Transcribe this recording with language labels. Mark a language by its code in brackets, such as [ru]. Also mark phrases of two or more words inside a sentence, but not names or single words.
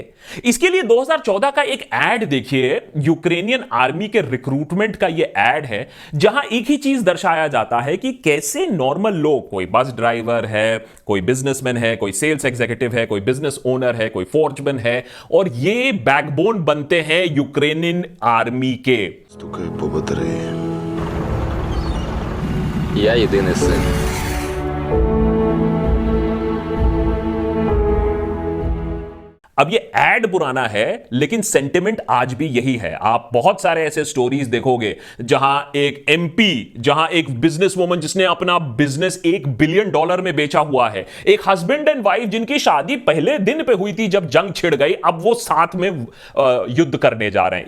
[hi] इसके लिए 2014 का एक एड देखिए, [en] Ukrainian army [hi] के रिक्रूटमेंट का ये एड है, जहां एक ही चीज दर्शाया जाता है कि कैसे नॉर्मल लोग, कोई [en] bus driver [hi] है, कोई बिजनेसमैन है, कोई [en] sales executive [hi] है, कोई [en] business owner [hi] है, कोई फोर्जमैन है, और ये बैकबोन बनते हैं [en] Ukrainian army [hi] के। [uk] Стукаю по батареї. Я єдиний син. [hi] अब ये एड पुराना है लेकिन सेंटिमेंट आज भी यही है। आप बहुत सारे ऐसे स्टोरीज देखोगे जहां एक एमपी, जहां एक [en] business woman [hi] जिसने अपना बिजनेस $1 बिलियन में बेचा हुआ है, एक [en] husband and wife [hi] जिनकी शादी पहले दिन पे हुई थी जब जंग छिड़ गई, अब वो साथ में युद्ध करने जा रहे हैं।